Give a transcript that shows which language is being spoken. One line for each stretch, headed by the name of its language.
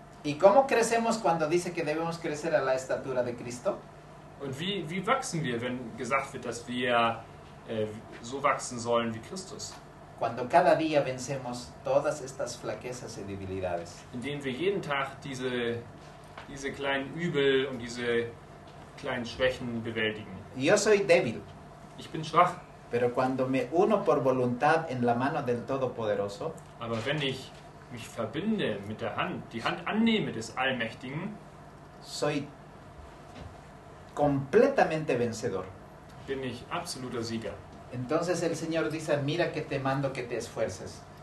Spanish: ¿Y cómo crecemos cuando dice que debemos crecer a la estatura de Cristo?
German: Und wie wachsen wir, wenn gesagt wird, dass wir so wachsen sollen wie Christus?
Spanish: Cuando cada día vencemos todas estas flaquezas y debilidades.
German: Indem wir jeden Tag diese kleinen Übel und diese kleinen Schwächen bewältigen.
Spanish: Yo soy débil,
German: Ich bin schwach,
Spanish: pero cuando me uno por voluntad en la mano del Todopoderoso,
German: aber wenn ich mich verbinde mit der Hand, die Hand annehme des Allmächtigen,
Spanish: soy completamente vencedor.
German: bin ich absoluter Sieger.
Spanish: Entonces el Señor dice, mira que te mando que te esfuerces.